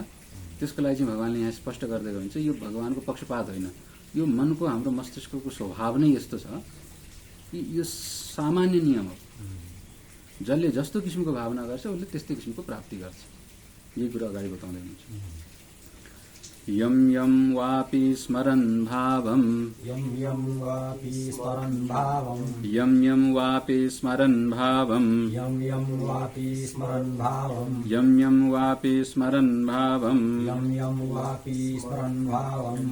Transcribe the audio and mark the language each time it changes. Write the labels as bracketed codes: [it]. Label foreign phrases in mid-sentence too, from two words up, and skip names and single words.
[ne] त्यसको लागि चाहिँ भगवानले यहाँ स्पष्ट गर्दै हुन्छ यो भगवानको पक्षपात होइन, यो मनको हाम्रो मस्तिष्कको स्वभाव नै यस्तो छ कि यो सामान्य नियम हो। जसले जस्तो किसिमको भावना गर्छ उसले त्यस्तै किसिमको प्राप्ति गर्छ। यही कुरा अगाडि बताउँदै हुनुहुन्छ। [sa] यम यम वापि स्मरन् भावम् यं यं वापि स्मरन् भावम् यम यम वापि स्मरन् भावम् यं यं वापि स्मरन् भावम् यम यम वापि स्मरन् भावम् यं यं वापि स्मरन् भावम्